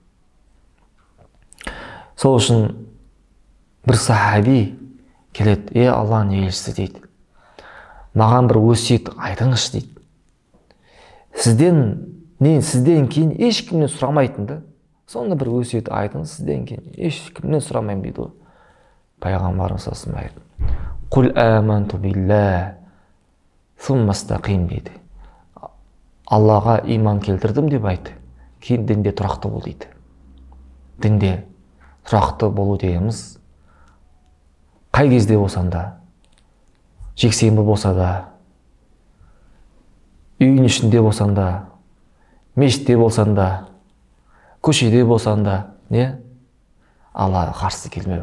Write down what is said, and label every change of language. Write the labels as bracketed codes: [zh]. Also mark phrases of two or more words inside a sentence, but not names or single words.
[kk] Сол үшін бір сахаби келеді, Алланың елшісі дейді, маған бір өсиет айтыңызшы дейді. Сізден кейін ешкімнен сұрамайтынды, сонда бір өсиет айтыңыз, сізден кейін ешкімнен сұрамаймын дейді ғой. Пайғамбарымыз [ar] صلى الله عليه وسلم [kk] айтты, [ar] قل آمنت بالله ثم استقم [kk] дейді. Аллаға иман келтірдім деп айт, кейін дінде тұрақты бол дейді. Дінде тұрақты болу дегеніміз қай кезде болсаң да, жексенбі болса да, үйдің ішінде болсаң да, мешітте болсаң да, көшеде болсаң да, Аллаға қарсы келмеу.